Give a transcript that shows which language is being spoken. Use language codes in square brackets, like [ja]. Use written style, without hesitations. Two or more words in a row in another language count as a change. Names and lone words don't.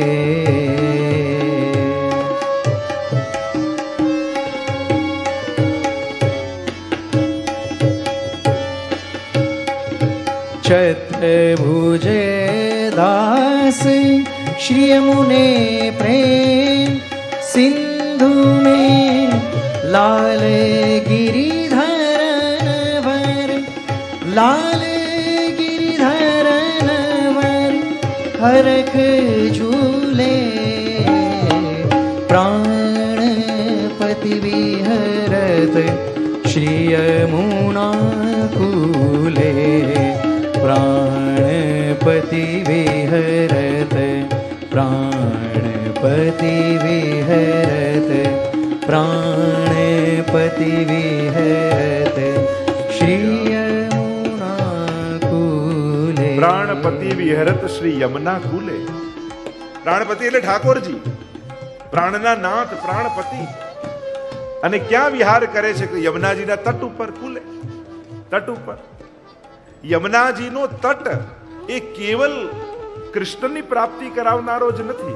[bra] चतुर्भुज दास श्री यमुने प्रेम सिंधु में. लाल गिरिधरन वर, लाल गिरिधरन वर हरख झूले. प्राणपति विहरत श्री यमुना कूले. प्राणपति विहरत, प्राणपति विहरत, प्राणपति विहरत श्री यमुना कूले. प्राणपति विहरत श्री यमुना कुले. [gu] પ્રાણપતિ એટલે ઠાકોરજી, પ્રાણના નાથ પ્રાણપતિ. અને ક્યાં વિહાર કરે છે? કે યમુનાજીના તટ ઉપર, કુલે, તટ ઉપર. યમુનાજીનો તટ એ કેવલ કૃષ્ણની પ્રાપ્તિ કરાવનારો જ નથી.